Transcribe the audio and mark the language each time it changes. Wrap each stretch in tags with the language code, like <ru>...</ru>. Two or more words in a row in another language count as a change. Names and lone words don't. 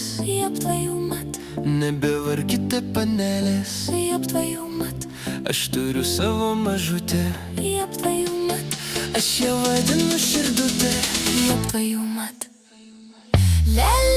<ru>Ёб твою мать,</ru> <lt>nebevarkite panelės.</lt> <ru>ёб твою мать,</ru> <lt>Aš turiu savo mažutę,</lt> <ru>ёб твою мать,</ru> <lt>aš ją vadinu širdutė.</lt> <ru>ёб твою мать. Le</ru>